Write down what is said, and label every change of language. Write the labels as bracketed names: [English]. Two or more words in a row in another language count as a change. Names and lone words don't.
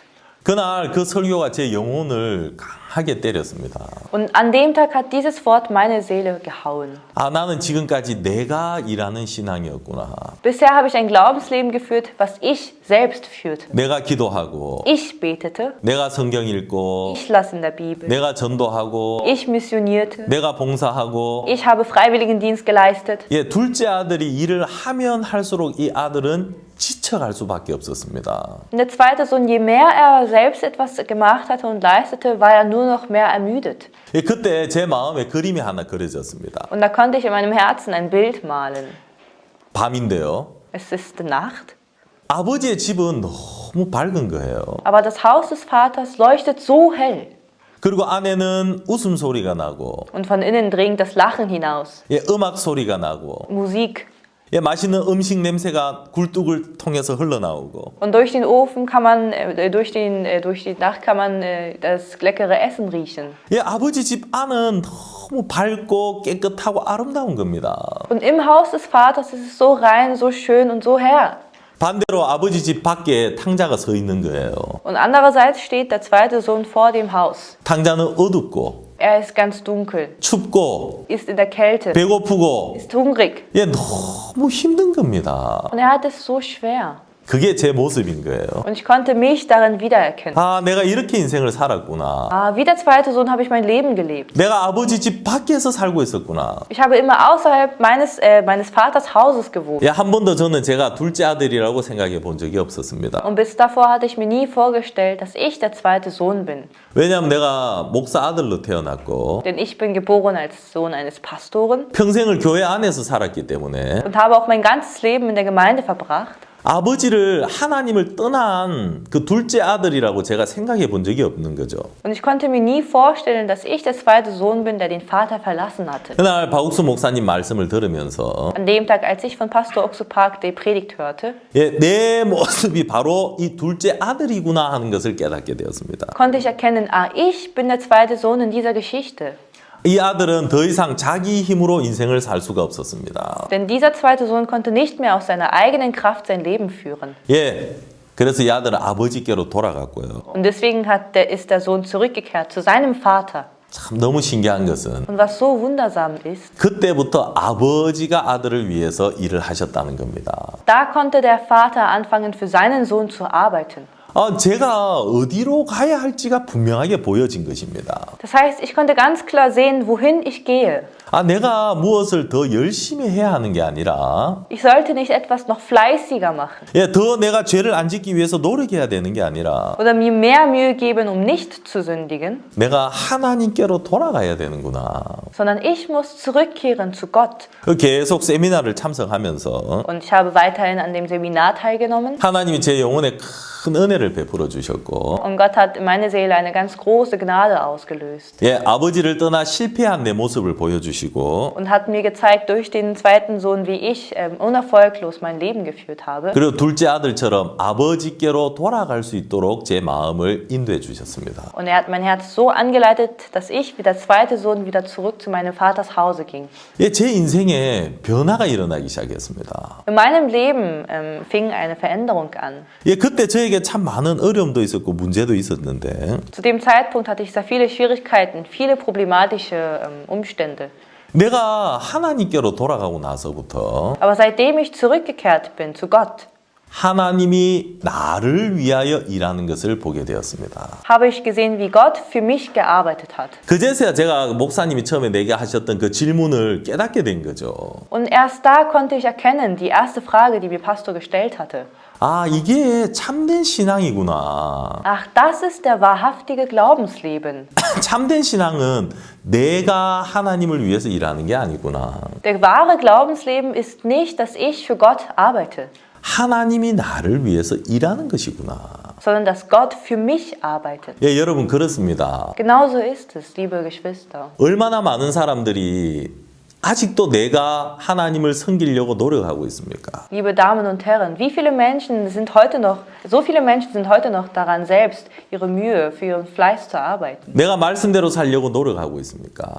[Korean] 그날 그 설교가 제 영혼을 강하게 때렸습니다. [German] Und an dem Tag hat dieses Wort meine Seele gehauen. [Korean] 나는 지금까지 내가 일하는 신앙이었구나. [German] Bisher habe ich ein Glaubensleben geführt, was ich selbst führte. [Korean] 내가 기도하고 [German] Ich betete, [Korean] 내가 성경 읽고 [German] ich las in der Bibel, [Korean] 내가 전도하고 [German] ich missionierte, [Korean] 내가 봉사하고 [German] ich habe Freiwilligendienst geleistet. [Korean] 예, 둘째 아들이 일을 하면 할수록 이 아들은 지쳐갈 수밖에 없었습니다. [German] Und der zweite Sohn, je mehr er selbst etwas gemacht hatte und leistete, war er nur noch mehr ermüdet. [Korean] 예, 그때 제 마음에 그림이 하나 그려졌습니다. [German] Und da konnte ich in meinem Herzen ein Bild malen. [Korean] 밤인데요. [German] Es ist Nacht, [Korean] 아버지의 집은 너무 밝은 거예요. [German] aber das Haus des Vaters leuchtet so hell. [Korean] 그리고 안에는 웃음소리가 나고 [German] Und von innen dringt das Lachen hinaus. [Korean] 예, 음악 소리가 나고 [German] Musik. [Korean] 예, 맛있는 음식 냄새가 굴뚝을 통해서 흘러나오고 [German] Und durch den Ofen kann man, durch die Nacht kann man das leckere Essen riechen. [Korean] 예, 아버지 집 안은 너무 밝고 깨끗하고 아름다운 겁니다. [German] Und im Haus des Vaters ist es so rein, so schön und so her. [Korean] 반대로 아버지 집 밖에 탕자가 서 있는 거예요. [German] Und andererseits steht der zweite Sohn vor dem Haus. [Korean] 탕자는 어둡고 [German] Er ist ganz dunkel, [Korean] 춥고 [German] ist in der Kälte, [Korean] 배고프고 [German] ist hungrig. [Korean] 예, 너무 힘든 겁니다. [German] Und er hat es so schwer. [Korean] 그게 제 모습인 거예요. [German] Und ich konnte mich darin wiedererkennen. [Korean] 아, 내가 이렇게 인생을 살았구나. [German] Ah, wie der zweite Sohn habe ich mein Leben gelebt. [Korean] 내가 아버지 집 밖에서 살고 있었구나. [German] Ich habe immer außerhalb meines Vaters Hauses gewohnt. [Korean] 예, 한 번도 저는 제가 둘째 아들이라고 생각해 본 적이 없었습니다. [German] Und bis davor hatte ich mir nie vorgestellt, dass ich der zweite Sohn bin. [Korean] 왜냐하면 내가 목사 아들로 태어났고 [German] Denn ich bin geboren als Sohn eines Pastoren [Korean] 평생을 교회 안에서 살았기 때문에 [German] und habe auch mein ganzes Leben in der Gemeinde verbracht. [Korean] 아버지를 하나님을 떠난 그 둘째 아들이라고 제가 생각해 본 적이 없는 거죠. [German] Und ich konnte mir nie vorstellen, dass ich der zweite Sohn bin, der den Vater verlassen hatte. [Korean] 그날 박욱수 목사님 말씀을 들으면서 [German] An dem Tag, als ich von Pastor Oksu Park die Predigt hörte, [Korean] 예, 내 모습이 바로 이 둘째 아들이구나 하는 것을 깨닫게 되었습니다. [German] konnte ich erkennen, ich bin der zweite Sohn in dieser Geschichte. [Korean] 이 아들은 더 이상 자기 힘으로 인생을 살 수가 없었습니다. [German] Denn dieser zweite Sohn konnte nicht mehr aus seiner eigenen Kraft sein Leben führen. [Korean] 예, 그래서 이 아들은 아버지께로 돌아갔고요. [German] Und deswegen ist der Sohn zurückgekehrt zu seinem Vater. [Korean] 참 너무 신기한 것은 [German] Und was so wundersam ist, [Korean] 그때부터 아버지가 아들을 위해서 일을 하셨다는 겁니다. [German] da konnte der Vater anfangen, für seinen Sohn zu arbeiten. [Korean] 제가 어디로 가야 할지가 분명하게 보여진 것입니다. [German] Das heißt, ich konnte ganz klar sehen, wohin ich gehe. [Korean] 내가 무엇을 더 열심히 해야 하는 게 아니라 [German] Ich sollte nicht etwas noch fleißiger machen [Korean] 예, 더 내가 죄를 안 짓기 위해서 노력해야 되는 게 아니라 [German] oder mir mehr Mühe geben, um nicht zu sündigen, [Korean] 내가 하나님께로 돌아가야 되는구나. [German] sondern ich muss zurückkehren zu Gott. [Korean] 계속 세미나를 참석하면서 [German] Und ich habe weiterhin an dem Seminar teilgenommen. [Korean] 하나님이 제 영혼에 큰 은혜를 베풀어 주셨고 [German] Und Gott hat in meine Seele eine ganz große Gnade ausgelöst. [Korean] 예, 아버지를 떠나 실패한 내 모습을 보여주시고 [German] Und hat mir gezeigt, durch den zweiten Sohn, wie ich unerfolglos mein Leben geführt habe. [Korean] 그리고 둘째 아들처럼 아버지께로 돌아갈 수 있도록 제 마음을 인도해 주셨습니다. [German] Und er hat mein Herz so angeleitet, dass ich wie der zweite Sohn wieder zurück zu meinem Vaters Hause ging. [Korean] 예, 제 인생에 변화가 일어나기 시작했습니다. [German] In meinem Leben fing eine Veränderung an. [Korean] 예, 그때 저에게 참 많은 어려움도 있었고 문제도 있었는데 [German] Zu dem Zeitpunkt hatte ich sehr viele Schwierigkeiten, viele problematische Umstände. [Korean] 내가 하나님께로 돌아가고 나서부터 [German] Aber seitdem ich zurückgekehrt bin zu Gott, [Korean] 하나님이 나를 위하여 일하는 것을 보게 되었습니다. [German] habe ich gesehen, wie Gott für mich gearbeitet hat. [Korean] 그제서야 제가 목사님이 처음에 내게 하셨던 그 질문을 깨닫게 된 거죠. [German] Und erst da konnte ich erkennen, die erste Frage, die mir Pastor gestellt hatte. [Korean] 이게 참된 신앙이구나. [German] Ach, das ist der wahrhaftige Glaubensleben. [Korean] 참된 신앙은 내가 하나님을 위해서 일하는 게 아니구나. [German] Der wahre Glaubensleben ist nicht, dass ich für Gott arbeite, [Korean] 하나님이 나를 위해서 일하는 것이구나. [German] sondern dass Gott für mich arbeitet. [Korean] 예, 여러분 그렇습니다. [German] Genauso ist es, liebe Geschwister. [Korean] 얼마나 많은 사람들이 아직도 내가 하나님을 섬기려고 노력하고 있습니까? [German] Liebe Damen und Herren, so viele Menschen sind heute noch daran, selbst ihre Mühe für ihren Fleiß zu arbeiten. [Korean] 내가 말씀대로 살려고 노력하고 있습니까?